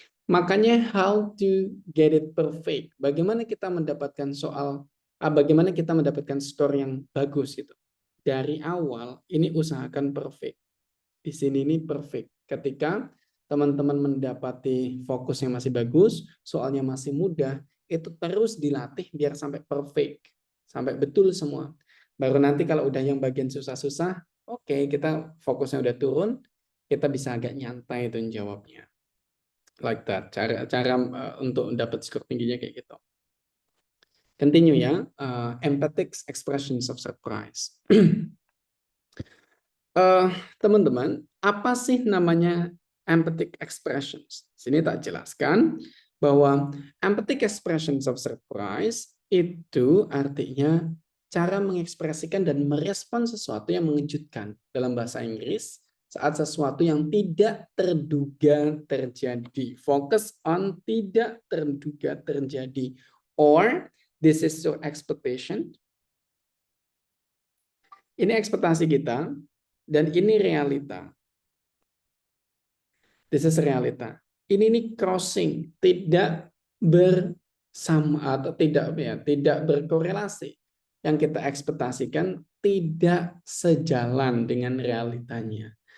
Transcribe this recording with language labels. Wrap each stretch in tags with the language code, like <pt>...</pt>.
<id>Makanya</id> <en>how to get it perfect.</en> <id>Bagaimana kita mendapatkan bagaimana kita mendapatkan skor yang bagus gitu. Dari awal ini usahakan perfect. Di sini ini perfect. Ketika teman-teman mendapati fokus yang masih bagus, soalnya masih mudah, itu terus dilatih biar sampai perfect. Sampai betul semua. Baru nanti kalau udah yang bagian susah-susah, oke, kita fokusnya udah turun, kita bisa agak nyantai itu jawabnya.</id> <en>Like that.</en> <id>Cara untuk dapat skor tingginya kayak gitu. Continue ya.</id> <en>Empathic expressions of surprise.</en> <id>Teman-teman, apa sih namanya empathic expressions? Sini tak jelaskan bahwa empathic expressions of surprise itu artinya cara mengekspresikan dan merespon sesuatu yang mengejutkan dalam bahasa Inggris saat sesuatu yang tidak terduga terjadi.</id> <en>Focus on</en> <id>tidak terduga terjadi.</id> <en>Or this is your expectation.</en> <id>Ini ekspektasi kita dan ini realita. This is realita. Ini crossing, tidak bersama atau tidak berkorelasi. Yang kita ekspektasikan tidak sejalan dengan realitanya.</id>